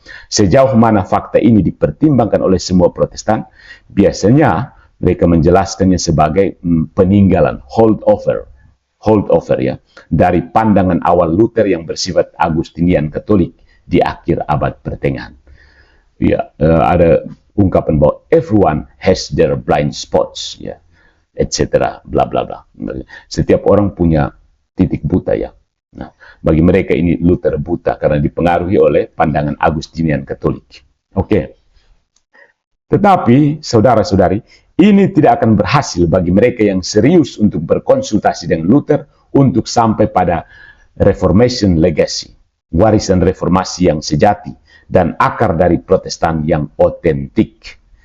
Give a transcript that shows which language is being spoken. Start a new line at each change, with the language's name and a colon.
Indonesian: Sejauh mana fakta ini dipertimbangkan oleh semua Protestan, biasanya mereka menjelaskannya sebagai peninggalan, holdover, ya, dari pandangan awal Luther yang bersifat Agustinian Katolik di akhir abad pertengahan. Ya, ada ungkapan bahwa
English: everyone has their blind spots, ya, etc.
Indonesian: bla bla bla. Setiap orang punya titik buta, ya. Nah, bagi mereka ini Luther buta karena dipengaruhi oleh pandangan Agustinian Katolik. Oke. Tetapi, saudara-saudari, ini tidak akan berhasil bagi mereka yang serius untuk berkonsultasi dengan Luther untuk sampai pada Reformation Legacy, warisan reformasi yang sejati, dan akar dari Protestan yang otentik.